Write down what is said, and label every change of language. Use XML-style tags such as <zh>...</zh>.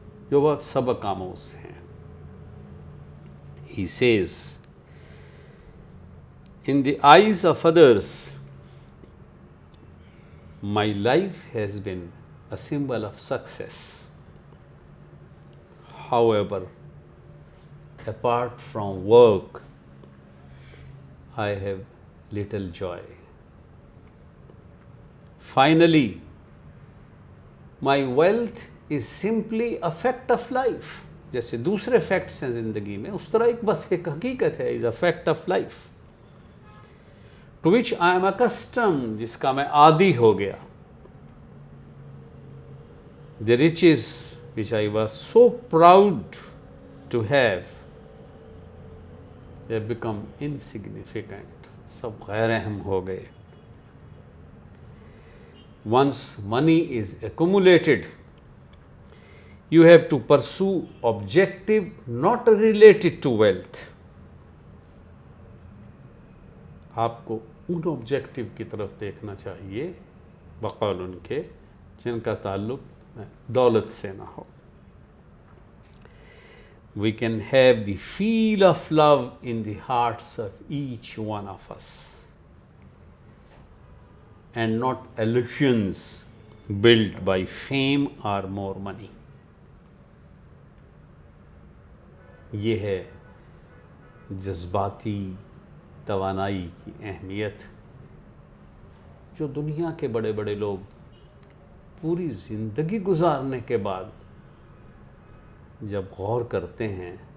<ur>جو بہت سبق آموز ہیں۔</ur> <en>He says, "In the eyes of others, my life has been a symbol of success. However, apart from work, I have little joy. Finally, my wealth is simply a fact of life."</en> <ur>جیسے دوسرے facts ہیں زندگی میں، اس طرح ایک بس ایک حقیقت ہے،</ur> <en>is a fact of life, to which I am accustomed,</en> <ur>جس کا میں عادی ہو گیا۔</ur> <en>the riches which I was so proud to have, they have become insignificant،</en> <ur>سب غیر اہم ہو گئے۔</ur> <en>Once money is accumulated, you have to pursue objective not related to wealth.</en> <ur>آپ کو ان آبجیکٹو کی طرف دیکھنا چاہیے بقول ان کے جن کا تعلق دولت سے نہ ہو۔</ur> <en>We can have the feel of love in the hearts of each one of us, and not illusions built by fame or more money.</en> <ur>یہ ہے جذباتی توانائی کی اہمیت جو دنیا کے بڑے بڑے لوگ پوری زندگی گزارنے کے بعد جب غور کرتے ہیں</ur>